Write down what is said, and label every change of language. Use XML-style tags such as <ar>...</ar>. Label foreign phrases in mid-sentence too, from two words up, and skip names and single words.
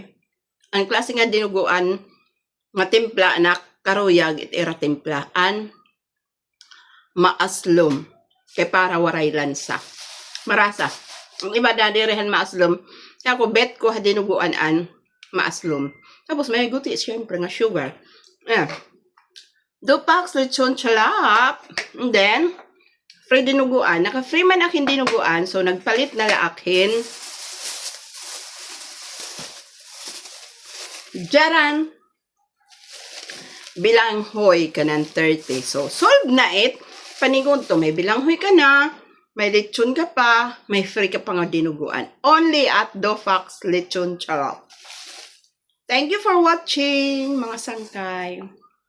<krj>Ang klase nga dinuguan nga timpla na karuyag it era timplaan maaslom kay para waray lansa. Marasa. Ang iba dadirehan maaslom. Kaya ako bet ko dinuguan maaslom. Tapos may guti syempre nga sugar. Dofax lechon chalap.</krj> <en>And then free dinuguan.</en> <krj>Naka-free man akin dinuguan. So nagpalit na akin Jaran bilanghoy ka ng 30. So, solve na it. Panigon to, may bilanghoy ka na, may lechon ka pa, may free ka pa nga dinuguan.</krj> <en>Only at Dofax lechon chalap. Thank you for watching,</en> <krj>mga sangkay.</krj>